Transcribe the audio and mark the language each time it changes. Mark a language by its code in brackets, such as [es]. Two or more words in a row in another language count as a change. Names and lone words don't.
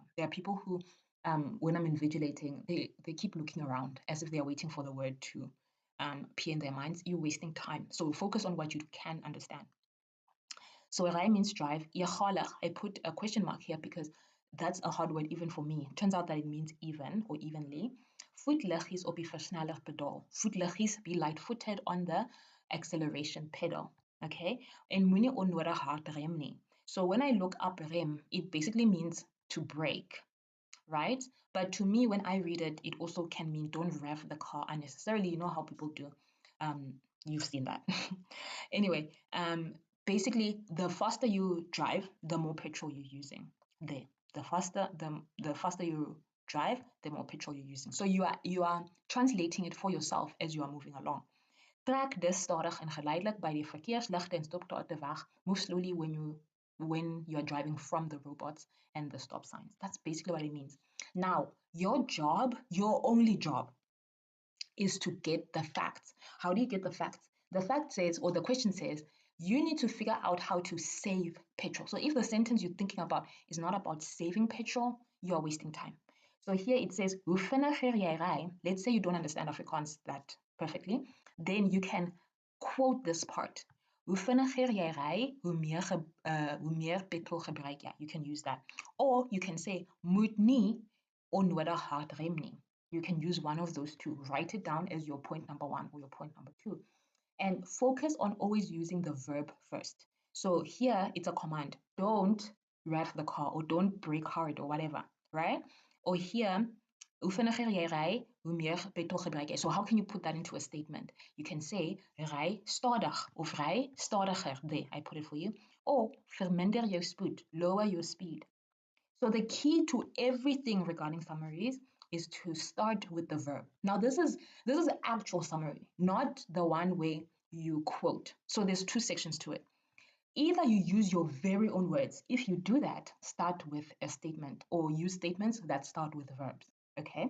[en] There are people who, when I'm invigilating, they keep looking around as if they are waiting for the word to appear in their minds. You're wasting time. So focus on what you can understand. So ry means drive. I put a question mark here because that's a hard word even for me. Turns out that it means even or evenly. [af] Voetliggies op die versnellingspedaal. Voetliggies, [en] be light-footed on the acceleration pedal. Okay? [af] En moenie onnodig hard rem nie. [en] So when I look up rem, it basically means to brake, right? But to me, when I read it, it also can mean don't rev the car unnecessarily. You know how people do. You've seen that. Anyway, basically, the faster you drive, the more petrol you're using. The faster you drive, the more petrol you're using. So you are translating it for yourself as you are moving along. [af] Trek dus stadig en geleidelijk by die verkeersligte en stopte weg. [en] Move slowly when you are driving from the robots and the stop signs. That's basically what it means. Now, your job, your only job, is to get the facts. How do you get the facts? The fact says, or the question says, you need to figure out how to save petrol. So if the sentence you're thinking about is not about saving petrol, you are wasting time. So here it says, [af] hoe vinniger jy ry, [en] let's say you don't understand Afrikaans that perfectly, then you can quote this part. [af] Hoe vinniger jy ry, hoe meer petrol gebruik jy. [en] You can use that. Or you can say, [af] moet nie onnodig hard rem nie. [en] You can use one of those two. Write it down as your point number one or your point number two. And focus on always using the verb first. So here it's a command. Don't rev the car or don't brake hard or whatever, right? Or here, [af] hoe vinniger jy ry, hoe meer petrol gebruik jy. [en] So how can you put that into a statement? You can say, [af] ry stadig of ry stadiger. [en] There, I put it for you. Or [af] verminder jou spoed, [en] lower your speed. So the key to everything regarding summaries is to start with the verb. Now this is the actual summary, not the one where you quote. So there's two sections to it. Either you use your very own words. If you do that, start with a statement or use statements that start with verbs, okay?